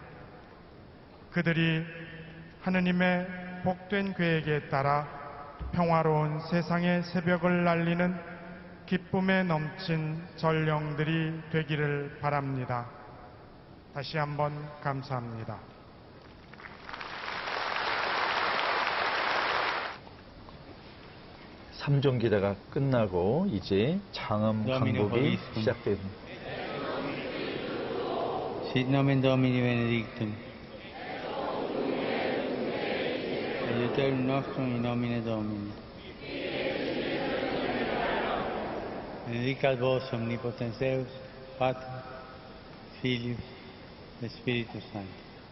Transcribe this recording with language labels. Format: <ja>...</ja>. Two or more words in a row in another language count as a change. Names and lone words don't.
<ko>그들이 하느님의 복된 계획에 따라 평화로운 세상의 새벽을 날리는 기쁨에 넘친 전령들이 되기를 바랍니다. 다시 한번 감사합니다. 삼종 기대가 끝나고 이제 장엄 강복이 시작됩니다.</ko> <la>Sit nomen Domini benedictum. Aiuterium nostrum in nomine Domini. Benedicat vos omnipotens Deus, Pater, Filius, et Spiritus Sanctus.</la>